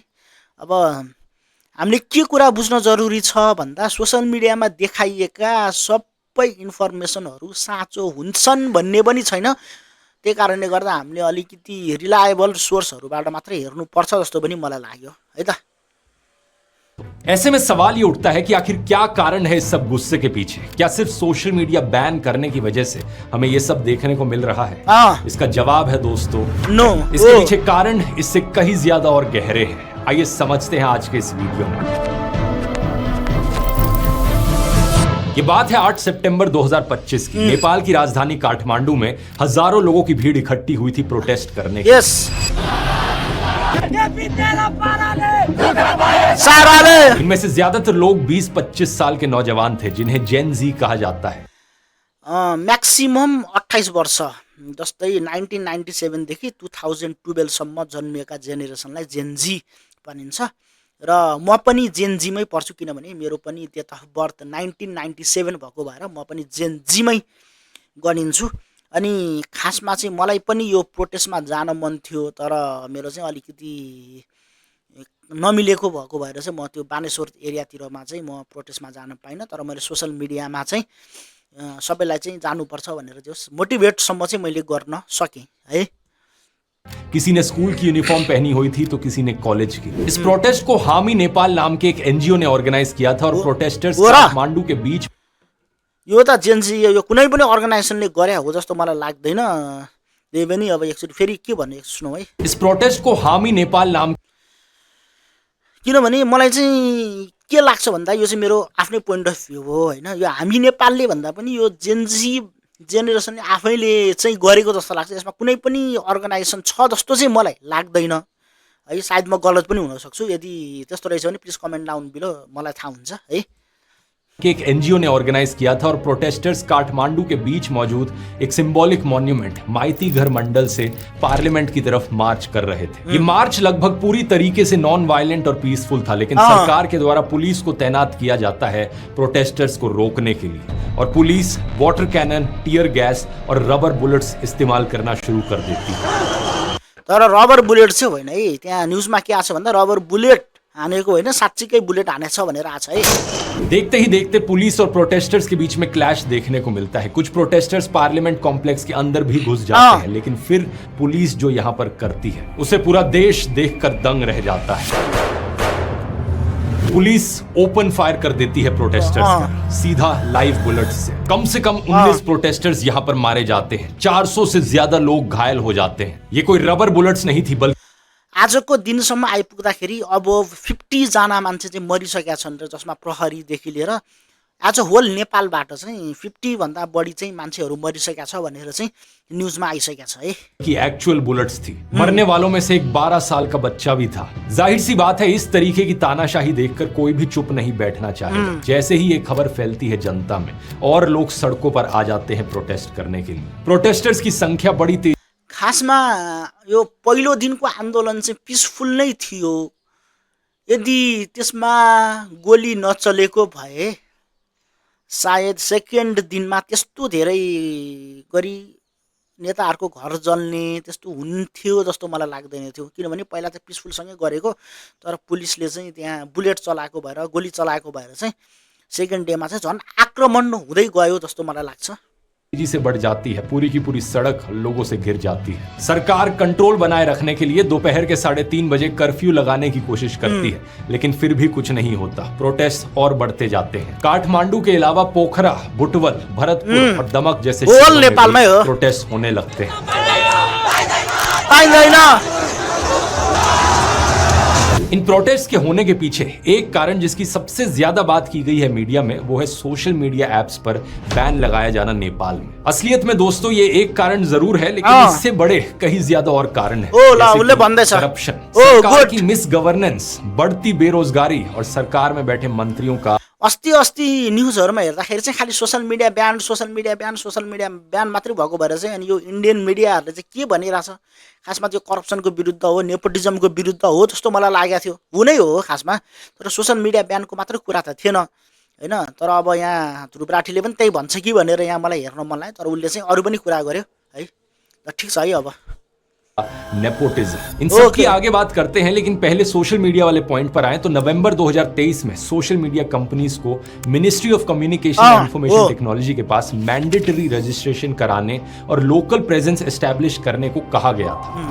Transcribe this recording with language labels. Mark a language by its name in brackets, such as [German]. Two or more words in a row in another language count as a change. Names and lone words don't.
[Nepali] अब हामीले के कुरा बुझ्न जरुरी छ भन्दा [English] social media [Nepali] देखाइएका सबै इन्फर्मेसनहरू साँचो हुन्छन् भन्ने पनि छैन. त्यही कारणले गर्दा हामीले अलिकति [English] reliable sources [Nepali] मात्र हेर्नुपर्छ जस्तो पनि मलाई लाग्यो है त. [Hindi] ऐसे में सवाल ये उठता है कि आखिर क्या कारण है इस सब गुस्से के पीछे. क्या सिर्फ [English] social media [Hindi] बैन करने की वजह से हमें ये सब देखने को मिल रहा है? इसका जवाब है दोस्तों नो. इसके पीछे कारण इससे कहीं ज्यादा और गहरे हैं. आइए समझते हैं आज के इस वीडियो में. ये बात है 8 सितंबर 2025 की. नेपाल की राजधानी काठमांडू में हजारों लोगों की भीड़ इकट्ठी हुई थी प्रोटेस्ट करने के. साराले इनमें से ज्यादातर लोग 20-25 साल के नौजवान थे जिन्हें जेन जी कहा जाता है। [Nepali] म्याक्सिमम 28 वर्ष, जस्तै 1997 देखि 2012 सम्म जन्मिएका जेनेरेसनलाई जेनजी भनिन्छ र म पनि जेनजीमै पर्छु, किनभने मेरो पनि [English] date of birth [Nepali] 1997 भएको भएर म पनि जेनजीमै गनिन्छु। अनि खासमा चाहिँ मलाई पनि यो प्रोटेस्टमा जान मन थियो, तर मेरो चाहिँ अलिकति नमिलेको भएको भएर चाहिँ म त्यो बानेश्वर एरियातिरमा चाहिँ म प्रोटेस्टमा जान पाइनँ। तर मैले [English] social media [Nepali] चाहिँ सबैलाई चाहिँ जानुपर्छ भनेर जो मोटिभेटसम्म चाहिँ मैले गर्न सकेँ है। [Hindi] किसी ने स्कूल की यूनिफॉर्म पहनी हुई थी तो किसी ने कॉलेज की। इस प्रोटेस्ट को हामी नेपाल नाम के एक एनजीओ ने ऑर्गेनाइज किया था और प्रोटेस्टर्स काठमांडू के बीच। [Nepali] यो त जेनजी यो कुनै पनि अर्गनाइजेसनले गरे हो जस्तो मलाई लाग्दैन। त्यही पनि अब एकचोटि फेरि के भन्ने सुनौ है। [Hindi] इस प्रोटेस्ट को हामी नेपाल नाम, [Nepali] किनभने मलाई चाहिँ के लाग्छ भन्दा यो चाहिँ मेरो आफ्नै [English] point of view [Nepali] हो हैन। यो हामी नेपालले भन्दा पनि यो जेनजी जेनेरेसनले आफैले चाहिँ गरेको जस्तो लाग्छ। यसमा कुनै पनि अर्गनाइजेसन छ जस्तो चाहिँ मलाई लाग्दैन है। सायद म गलत पनि हुन सक्छु, यदि त्यस्तो रहेछ भने [English] please comment down below, [Nepali] मलाई थाहा हुन्छ है। [Hindi] के एक एनजीओ ने ऑर्गेनाइज किया था और प्रोटेस्टर्स काठमांडू के बीच मौजूद एक [English] symbolic monument [Hindi] माइती घर मंडल से पार्लियामेंट की तरफ मार्च कर रहे थे। ये मार्च लगभग पूरी तरीके से [English] non violent [Hindi] और पीसफुल था, लेकिन सरकार के द्वारा पुलिस को तैनात किया जाता है प्रोटेस्टर्स को रोकने के लिए, और पुलिस [English] water cannon, tear gas [Hindi] और [English] rubber bullets [Hindi] इस्तेमाल करना शुरू कर देती है। [Nepali] तर [English] rubber bullet [Nepali] चाहिँ होइन है, त्यहाँ न्युजमा के आछ भन्दा [English] rubber bullet [Nepali] हानेको होइन, साच्चीकै बुलेट हानेछ भनेर आछ है। [Hindi] देखते ही देखते पुलिस और प्रोटेस्टर्स के बीच में क्लैश देखने को मिलता है। कुछ प्रोटेस्टर्स [English] parliament complex [Hindi] के अंदर भी घुस जाते हैं, लेकिन फिर पुलिस जो यहाँ पर करती है उसे पूरा देश देखकर दंग रह जाता है। पुलिस [English] open fire [Hindi] कर देती है प्रोटेस्टर्स पर, सीधा [English] live bullet [Hindi] से। कम 19 प्रोटेस्टर्स यहाँ पर मारे जाते हैं, 400 से ज्यादा लोग घायल हो जाते हैं। ये कोई [English] rubber bullets [Hindi] नहीं थी, बल्कि [Nepali] आजको दिनसम्म आइपुग्दाखेरि अब 50 जना मान्छे चाहिँ मरिसकेका छन् र जसमा प्रहरीदेखि लिएर आज होल नेपालबाट चाहिँ 50 भन्दा बढी चाहिँ मान्छेहरू मरिसकेका छ भनेर चाहिँ न्युजमा आइसकेका छ है। [Hindi] कि [English] actual bullets [Hindi] थी। मरने वालों में से एक 12 साल का बच्चा भी था। जाहिर सी बात है, इस तरीके की तानाशाही देखकर कोई भी चुप नहीं बैठना चाहेगा। जैसे ही ये खबर फैलती है जनता में, और लोग सड़कों पर आ जाते हैं प्रोटेस्ट करने के लिए। प्रोटेस्टर्स की संख्या बड़ी तेज। [Nepali] खासमा यो पहिलो दिनको आन्दोलन चाहिँ पिसफुल नै थियो। यदि त्यसमा गोली नचलेको भए सायद सेकेन्ड दिनमा त्यस्तो धेरै गरी नेताहरूको घर जल्ने त्यस्तो हुन्थ्यो जस्तो मलाई लाग्दैन थियो। किनभने पहिला त पिसफुलसँगै गरेको, तर पुलिसले चाहिँ त्यहाँ बुलेट चलाएको भएर, गोली चलाएको भएर चाहिँ [English] second day [Nepali] चाहिँ झन् आक्रमण हुँदै गयो जस्तो मलाई लाग्छ। [Hindi] तेजी से बढ़ जाती है, पूरी की पूरी सड़क लोगों से घिर जाती है। सरकार कंट्रोल बनाए रखने के लिए दोपहर के 3:30 बजे कर्फ्यू लगाने की कोशिश करती है, लेकिन फिर भी कुछ नहीं होता। प्रोटेस्ट और बढ़ते जाते हैं। काठमांडू के अलावा पोखरा, बुटवल, भरतपुर और दमक जैसे नेपाल में प्रोटेस्ट होने लगते हैं। इन प्रोटेस्ट के होने के पीछे एक कारण जिसकी सबसे ज्यादा बात की गई है मीडिया में, वो है [English] social media apps [Hindi] पर बैन लगाया जाना नेपाल में। असलियत में दोस्तों ये एक कारण जरूर है, लेकिन इससे बड़े कहीं ज्यादा और कारण है। करप्शन, सरकार की [English] mis governance, [Hindi] बढ़ती बेरोजगारी और सरकार में बैठे मंत्रियों का। [Nepali] अस्ति न्युजहरुमा हेर्दाखेरि चाहिँ खालि [English] social media ban [Nepali] मात्रै भएको भएर चाहिँ अनि यो [English] Indian media [Nepali] चाहिँ के भनिरहेछ, खासमा त्यो करप्सनको विरुद्ध हो, नेपोटिजमको विरुद्ध हो जस्तो मलाई लागेको थियो। हुनै हो खासमा, तर [English] social media ban [Nepali] मात्र कुरा त थिएन हैन। तर अब यहाँ ध्रुवराठीले पनि त्यही भन्छ कि भनेर यहाँ मलाई हेर्न मन लाग्यो, तर उले चाहिँ अरु पनि कुरा गर्यो है। त ठीक छ है। अब [Hindi] नेपोटिज्म, इन सब की आगे बात करते हैं, लेकिन पहले [English] social media [Hindi] वाले पॉइंट पर आए तो नवंबर 2023 में [English] social media companies [Hindi] को मिनिस्ट्री ऑफ कम्युनिकेशन एंड इंफॉर्मेशन टेक्नोलॉजी के पास [English] mandatory registration [Hindi] कराने और [English] local presence establish [Hindi] करने को कहा गया था।